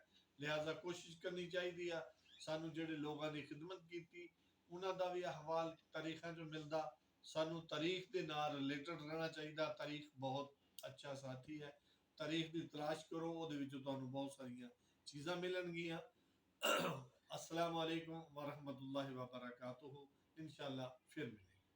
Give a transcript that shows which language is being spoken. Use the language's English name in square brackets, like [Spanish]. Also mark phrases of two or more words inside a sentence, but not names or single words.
[Punjabi] ਲਿਹਾਜ਼ਾ ਕੋਸ਼ਿਸ਼ ਕਰਨੀ ਚਾਹੀਦੀ ਆ ਸਾਨੂੰ ਜਿਹੜੇ ਲੋਕਾਂ ਦੀ ਖਿਦਮਤ ਕੀਤੀ ਉਹਨਾਂ ਦਾ ਵੀ ਅਹਵਾਲ ਤਾਰੀਖਾਂ 'ਚੋਂ ਮਿਲਦਾ। ਸਾਨੂੰ ਤਾਰੀਖ ਦੇ ਨਾਲ ਰਿਲੇਟਡ ਰਹਿਣਾ ਚਾਹੀਦਾ। ਤਾਰੀਖ ਬਹੁਤ ਅੱਛਾ ਸਾਥੀ ਹੈ। ਤਾਰੀਖ ਦੀ ਤਲਾਸ਼ ਕਰੋ, ਉਹਦੇ ਵਿੱਚੋਂ ਤੁਹਾਨੂੰ ਬਹੁਤ ਸਾਰੀਆਂ ਚੀਜ਼ਾਂ ਮਿਲਣਗੀਆਂ। [Arabic] السلام عليكم ورحمة الله وبركاته. [Hindi] इंशाअल्लाह फिर मिलेंगे।